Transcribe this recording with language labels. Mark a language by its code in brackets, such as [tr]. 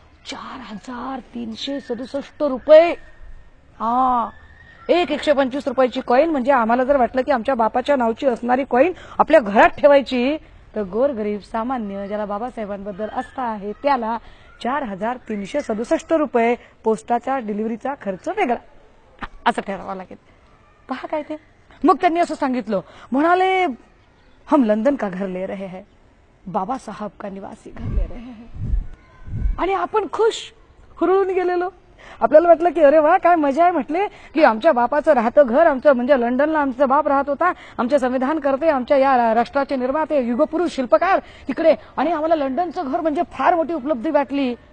[mr] 4367 रुपये। हा, एक 125 रुपयाची कॉइन। म्हणजे आम्हाला जर वाटलं की आमच्या बापाच्या नावाची असणारी कॉइन आपल्या घरात ठेवायची तर गोरगरीब सामान्य ज्याला बाबासाहेबांबद्दल आस्था आहे त्याला 4367 रुपये पोस्टाच्या डिलिव्हरीचा खर्च वेगळा असं ठरवावं लागेल। पहा काय ते। मग त्यांनी असं सांगितलं, म्हणाले [hi] हम लंदन का घर ले रहे हैं, बाबा साहब का निवासी घर ले रहे हैं। [mr] आणि आपण खुश हुरळून गेलेलो। आपल्याला वाटलं की अरे वा काय मजा आहे, म्हटले की आमच्या बापाचं राहतं घर, आमचं म्हणजे लंडनला आमचा बाप राहत होता, आमचे संविधान करते, आमच्या या राष्ट्राचे निर्माते युगपुरुष शिल्पकार तिकडे, आणि आम्हाला लंडनचं घर म्हणजे फार मोठी उपलब्धी वाटली।